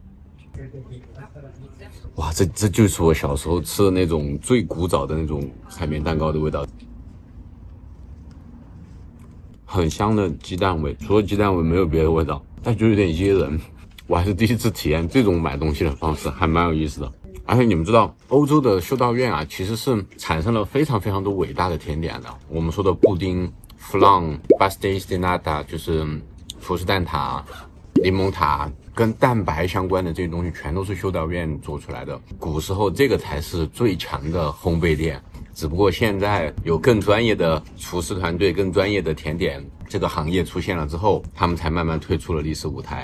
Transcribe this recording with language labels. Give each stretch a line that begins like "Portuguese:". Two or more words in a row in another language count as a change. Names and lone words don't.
Chinese: 哇，这就是我小时候吃的那种最古早的那种海绵蛋糕的味道，很香的鸡蛋味，除了鸡蛋味没有别的味道，但就有点噎人。我还是第一次体验这种买东西的方式，还蛮有意思的。而且你们知道，欧洲的修道院啊，其实是产生了非常非常多伟大的甜点的。我们说的布丁、flan、
Portuguese: pastéis de nata，
Chinese: 就是佛士蛋挞、柠檬塔，跟蛋白相关的这些东西，全都是修道院做出来的。古时候这个才是最强的烘焙店，只不过现在有更专业的厨师团队、更专业的甜点这个行业出现了之后，他们才慢慢退出了历史舞台。